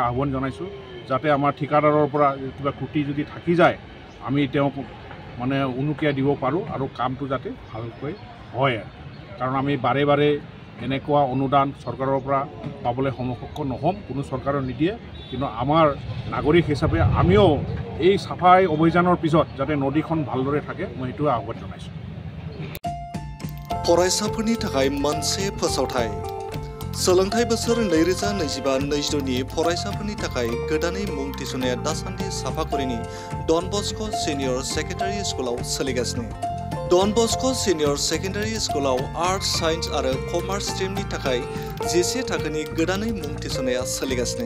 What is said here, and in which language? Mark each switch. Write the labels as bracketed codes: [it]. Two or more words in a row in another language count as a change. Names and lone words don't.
[as] আহ্বান জনাইছোঁ যাতে আমাৰ ঠিকাদাৰৰ পৰা কিবা ক্ৰুটি যদি থাকি যায় আমি তেওঁক মানে উনুকিয়াই দিব পাৰোঁ আৰু কামটো যাতে ভালকৈ হয় কাৰণ আমি বাৰে বাৰে এনেকুৱা অনুদান চৰকাৰৰ পৰা পাবলৈ সমকক্ষ নহ'ম কোনো চৰকাৰৰ নিদিয়ে কিন্তু আমাৰ নাগৰিক হিচাপে আমিও এই চাফাই অভিযানৰ পিছত যাতে নদীখন ভালদৰে থাকে মই এইটোৱে আহ্বান জনাইছোঁ [brx] फरायसाफोरनि थाखाय मोनसे फोसावथाय सोलोंथाइ बोसोर 2025-26 नि फरायसाफोरनि थाखाय गोदानै मुं थिसननाया दासान्दि साफागुरिनि डन बस्क' सिनियर सेकेन्डारि स्कुलाव सोलिगासिनो डन बस्क' सिनियर सेकेन्डारि स्कुलाव [en] arts science [brx] आरो [en] commerce streamनि [brx] थाखाय 10 थाखोनि गोदानै मुं थिसननाया सोलिगासिनो